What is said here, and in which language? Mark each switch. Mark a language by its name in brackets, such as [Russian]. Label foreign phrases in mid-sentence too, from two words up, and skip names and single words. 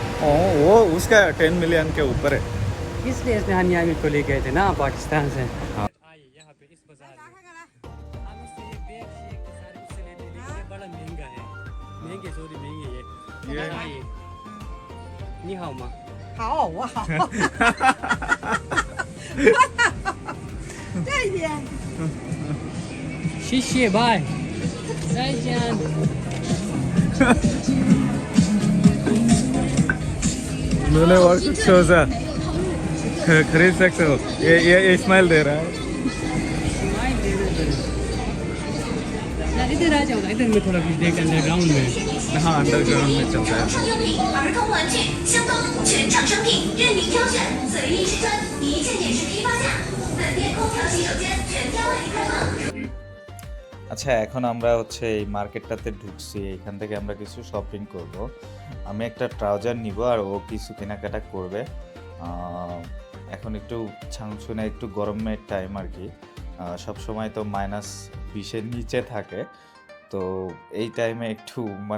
[Hindi] वो उसका 10 मिलियन के ऊपर है इसलिए इसने हानि आमिर को लेके आए थे ना पाकिस्तान से हाँ। आइए यहाँ पे इस बाजार में हम इससे ये बैग शेग के सारे उससे लेते हैं लेकिन ये बड़ा महंगा है महंगे सॉरी महंगे ये- आइए [Chinese] 你好 [Hindi] माँ [Chinese] 好，我好。再见。谢谢拜再见 [Hindi] उन्होंने और कुछ सोचा खरीद सकते हो ये स्माइल दे रहा है यार इधर आ जाओ ना इधर में थोड़ा कुछ देख अंडरग्राउंड में हाँ अंडरग्राउंड में चल रहा है [Chinese] 上用品、儿童玩具、箱包、全场商品任您挑选，随意试穿，一件件是批发价。本店空调洗手间全天为您开放。 [Bangla] আচ্ছা এখন আমরা হচ্ছে এই মার্কেটটাতে ঢুকছি এখান থেকে আমরা কিছু শপিং করব আমি একটা ট্রাউজার নিব আর ও কিছু কেনাকাটা করবে এখন একটু ছাংছুনে একটু গরমের টাইম আর কি সব সময় তো -20-এর নিচে থাকে তো এই টাইমে একটু মানে